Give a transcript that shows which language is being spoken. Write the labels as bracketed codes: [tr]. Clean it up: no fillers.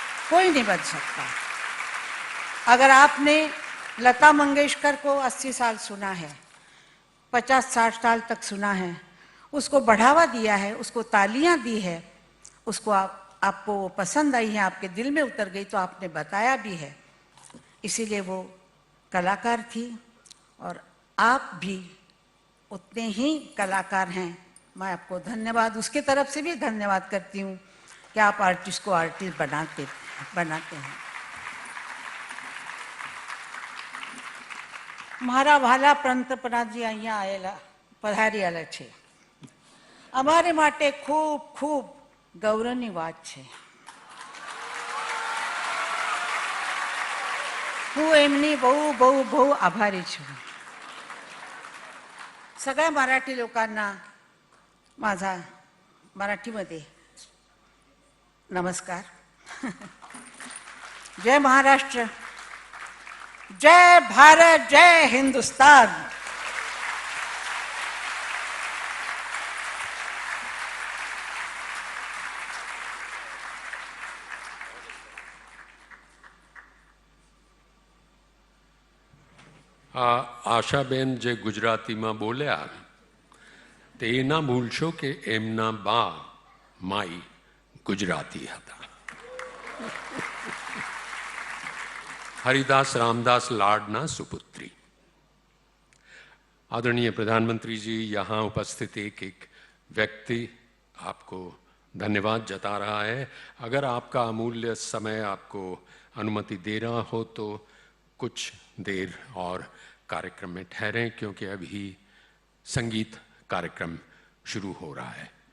[hi] कोई नहीं बन सकता। अगर आपने लता मंगेशकर को 80 साल सुना है, 50-60 साल तक सुना है, उसको बढ़ावा दिया है, उसको तालियां दी है, उसको आपको वो पसंद आई है, आपके दिल में उतर गई, तो आपने बताया भी है, इसीलिए वो कलाकार थी। और आप भी उतने ही कलाकार हैं। मैं आपको धन्यवाद, उसके तरफ से भी धन्यवाद करती हूँ कि आप आर्टिस्ट को आर्टिस्ट बनाते हैं। [gu] મારા વહાલા પંતપ્રધાનજી અહીંયા પધારેલા છે, અમારે માટે ખૂબ ખૂબ ગૌરવની વાત છે। હું એમની બહુ બહુ બહુ આભારી છું। [mr] सगळ्या मराठी लोकांना माझा मराठीमध्ये नमस्कार। जय महाराष्ट्र, जय भारत, जय हिंदुस्तान। [gu] આશાબેન જે ગુજરાતીમાં બોલ્યા તે એ ના ભૂલશો કે એમના બા માઈ ગુજરાતી હતા। हरिदास रामदास लाडना सुपुत्री। [hi] आदरणीय प्रधानमंत्री जी, यहाँ उपस्थित एक व्यक्ति आपको धन्यवाद जता रहा है। अगर आपका अमूल्य समय आपको अनुमति दे रहा हो तो कुछ देर और कार्यक्रम में ठहरें, क्योंकि अभी संगीत कार्यक्रम शुरू हो रहा है।